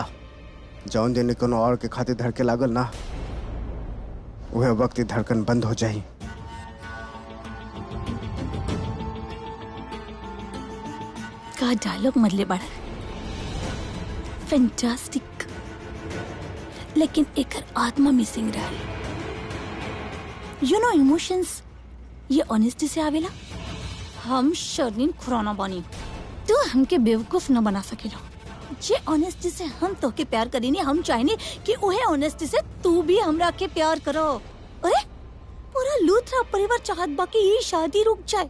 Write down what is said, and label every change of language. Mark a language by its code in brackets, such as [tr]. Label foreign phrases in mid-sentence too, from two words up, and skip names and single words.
[bho] जौन दिन कोनो और के खातिर धड़के लागल ना वह वक्त ही धड़कन बंद हो जाई। का डायलॉग मरले बड़ा फैंटास्टिक। लेकिन एकर आत्मा मिसिंग रहा। [en] you know emotions [bho] ये ऑनेस्टी से आवेला। हम शर्लिन खुराना बानी। तू हमके बेवकूफ न बना सकेला। जे ऑनेस्टी से हम तो के प्यार करेनी हम चाहेनी कि उहे ऑनेस्टी से तू भी हमरा के प्यार करो। अरे पूरा लूथरा परिवार चाहत बा कि ये शादी रुक जाए।